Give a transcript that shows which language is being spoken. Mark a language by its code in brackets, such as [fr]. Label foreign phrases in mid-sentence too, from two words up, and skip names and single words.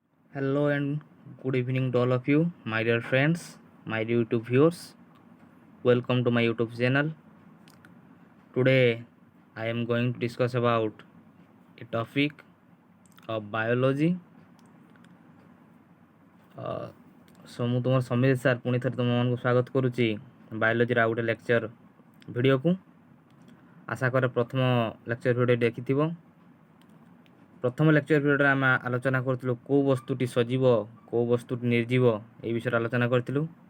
[en] Hello and good evening to all of you, my dear friends, my YouTube viewers. Welcome to my YouTube channel. Today, I am going to discuss about a topic of biology. [or] ମୁଁ ତୁମର ସମୀର ସାର୍ ପୁଣି ଥରେ ତୁମମାନଙ୍କୁ ସ୍ୱାଗତ କରୁଛି ବାୟୋଲୋଜିର ଆଉ ଗୋଟେ [en] lecture video-ku. [or] ଆଶା କରେ ପ୍ରଥମ [en] lecture video [or] ଦେଖିଥିବ। ପ୍ରଥମ [en] lecture video-re [or] ଆମେ ଆଲୋଚନା କରୁଥିଲୁ କେଉଁ ବସ୍ତୁଟି ସଜୀବ କେଉଁ ବସ୍ତୁଟି ନିର୍ଜୀବ এই ବିଷୟରେ ଆଲୋଚନା କରିଥିଲୁ।